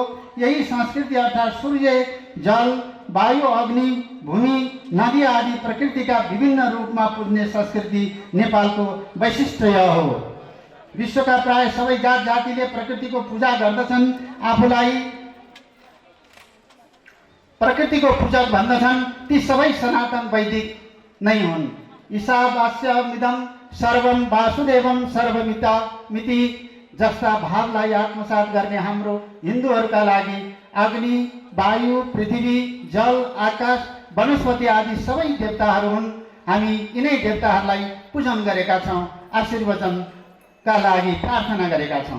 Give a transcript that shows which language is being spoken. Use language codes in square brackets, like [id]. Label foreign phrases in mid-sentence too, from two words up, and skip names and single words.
[ne] यही संस्कृति अर्थात् सूर्य, जल, वायु, अग्नि, भूमि, नदी आदि प्रकृतिका विभिन्न रूपमा पुज्ने संस्कृति नेपालको वैशिष्ट्य हो। विश्वका प्राय सबै जात जातिले प्रकृतिको पूजा गर्दछन्, आफूलाई प्रकृतिको पूजक भन्दछन्। ती सबै सनातन वैदिक नै हुन्। [sa] ईशावास्यमिदं सर्वं वासुदेवं सर्वमिति [ne] जस्ता भावलाई आत्मसात गर्ने हाम्रो हिन्दूहरूका लागि अग्नि, वायु, पृथ्वी, जल, आकाश, वनस्पति आदि सबै देवताहरू हुन्। हामी यिनै देवताहरूलाई पूजन गरेका छौँ, आशीर्वचनका लागि प्रार्थना गरेका छौँ।